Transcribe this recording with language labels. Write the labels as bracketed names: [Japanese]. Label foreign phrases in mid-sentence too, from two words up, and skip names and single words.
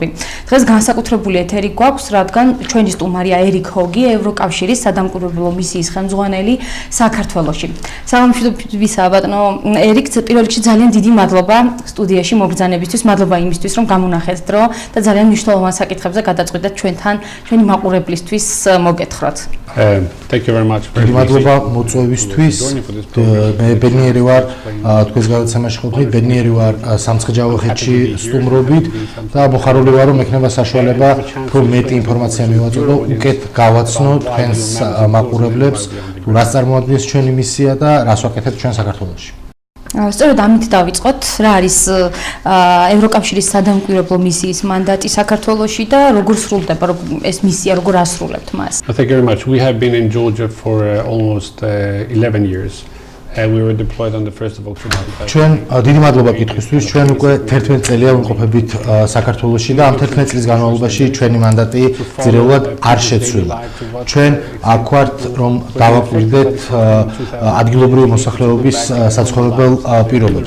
[Georgian] დღეს განსაკუთრებული ეთერი გვაქვს, რადგან ჩვენი სტუმარია ერიკ ჰოგი, ევროკავშირის სადამკვირვებლო მისიის ხელმძღვანელი საქართველოში. საღამომშვიდობისა, ბატონო ერიკ, პირველ რიგში ძალიან დიდი მადლობა სტუდიაში მობრძანებისთვის, მადლობა იმისთვის, რომ გამონახეთ დრო და ძალიან მნიშვნელოვან საკითხებზე გადაწყვეტეთ ჩვენთან, ჩვენი მაყურებლისთვის მოგეთხროთ. [English] Thank you very much. [Georgian] მადლობა მოწვევისთვის. მე ბედნიერი ვარ თქვენს გადაცემაში ყოფნით, ბედნიერი ვარ სამცხე-ჯავახეთში სტუმრობით და მოხარული ვარ, რომ ექნება საშუალება უფრო მეტი ინფორმაცია მივაწვდო და უკეთ გავაცნო თქვენს მაყურებლებს, თუ რას წარმოადგენს ჩვენი მისია და რას ვაკეთებთ ჩვენ საქართველოში. სწორედ ამით დავიწყოთ, რა არის ევროკავშირის სადამკვირვებლო მისიის მანდატი საქართველოში და როგორ სრულდება ეს მისია, როგორ ასრულებთ მას? [English] Thank you very much. We have been in Georgia for almost 11 years. We were deployed on the 1st of October. [Georgian] ჩვენ დიდი მადლობა კითხვისთვის. ჩვენ უკვე 11 წელია ვიმყოფებით საქართველოში და ამ 11 წლის განმავლობაში ჩვენი მანდატი ძირეულად არ შეცვლილა. ჩვენ აქ ვართ, რომ დავაკვირდეთ ადგილობრივი მოსახლეობის საცხოვრებელ პირობებს.